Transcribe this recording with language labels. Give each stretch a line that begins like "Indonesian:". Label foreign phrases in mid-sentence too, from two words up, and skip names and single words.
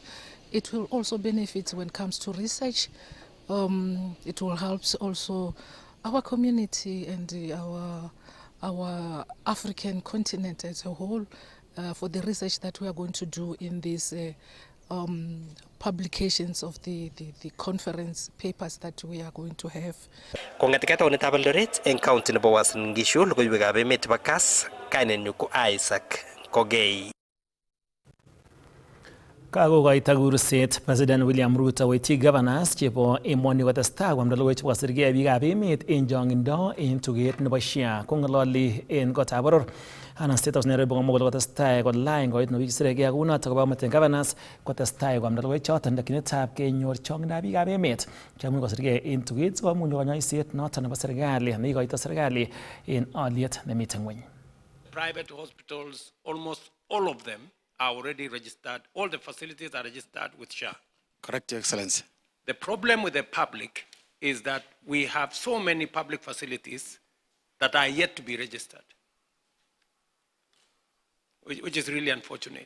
English: It will also benefit when it comes to research. It will help also our community and our African continent as a whole for the research that we are going to do in this publications of the conference papers that we are going to have.
Kalenjin: Kong'etegei taonitab Eldoret eng county nebo Uasin Gishu, logoiwekab emet nebo Kass, kainenyu ko Isaac Kogei. Kakokoito kurset President William Ruto koityi governors chebo emoni kotestai koamda logoiwek chekosirgei biikab emet eng chong'indo eng tuget nebo SHA. Kong'ololi eng kotab boror anan State House Nairobi komwa kole kotestai kolany koit nebo biik kounotok koba governors kotestai koamda logoiwek choton takyinetab kenyor chong'indab biikab emet chemuch kosirgei eng tuget sikomuch konyoiset noton nebo serikali neikoito serikali eng olyet nemiten ng'weny.
English: Private hospitals, almost all of them are already registered. All the facilities are registered with SHA. Correct, Your Excellency. The problem with the public is that we have so many public facilities that are yet to be registered, which is really unfortunate.